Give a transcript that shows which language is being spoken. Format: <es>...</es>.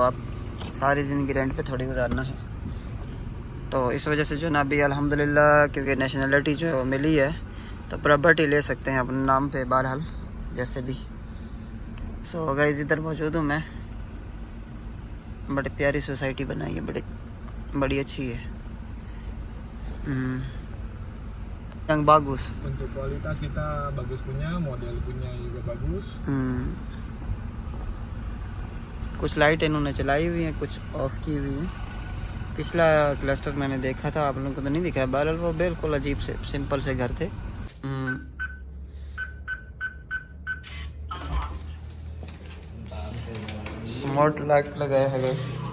<ur>آپ ساری زندگی رینٹ پہ تھوڑی گزارنا ہے. تو اس وجہ سے جو ہے نا ابھی الحمدللہ کیونکہ نیشنلٹی جو ملی ہے تو پراپرٹی لے سکتے ہیں اپنے نام پہ بہرحال جیسے بھی. سو گائز ادھر موجود ہوں میں. بڑی پیاری سوسائٹی بنائی ہے, بڑی اچھی ہے.</ur> <id>Yang bagus. Untuk kualitas kita bagus punya, model punya juga bagus.</id> <ur>کچھ لائٹ انہوں نے چلائی ہوئی ہیں, کچھ آف کی ہوئی ہیں. پچھلا کلسٹر میں نے دیکھا تھا, آپ لوگوں کو تو نہیں دکھا. بہرحال وہ بالکل عجیب سے سمپل سے گھر تھے. اسمارٹ لائٹ لگایا ہے گائز.</ur>